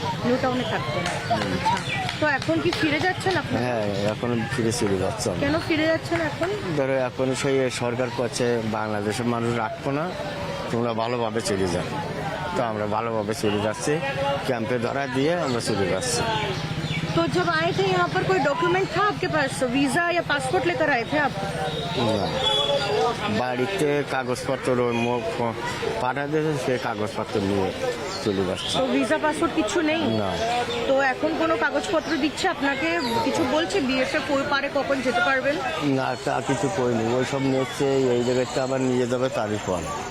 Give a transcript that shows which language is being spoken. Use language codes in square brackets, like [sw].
[bn] New টাউনে থাকতেন। আচ্ছা, তো এখন কি ফিরে যাচ্ছেন আপনি? হ্যাঁ, এখন ফিরে চলে যাচ্ছে। কেন ফিরে যাচ্ছেন এখন? ধরো এখন সেই সরকার করছে বাংলাদেশের মানুষ রাখবো না, তোমরা ভালোভাবে চলে যাও। তো আমরা ভালোভাবে চলে যাচ্ছি, ক্যাম্পে ধরা দিয়ে আমরা চলে যাচ্ছি। [hi] तो जब आए थे यहाँ पर कोई डॉक्यूमेंट था आपके पास, वीजा या पासपोर्ट लेकर आए थे आप? [bn] না বাড়িতে কাগজপত্র পাঠা দিয়েছে, সে কাগজপত্র নিয়ে চলে যাচ্ছে। তো ভিসা পাসপোর্ট কিছু নেই? না তো এখন কোনো কাগজপত্র দিচ্ছে আপনাকে, কিছু বলছে বিএসএফ পারে কখন যেতে পারবেন? না তা কিছু করিনি, ওই সব নিচ্ছে এই জায়গাটা আবার নিয়ে যাবে তারই পর।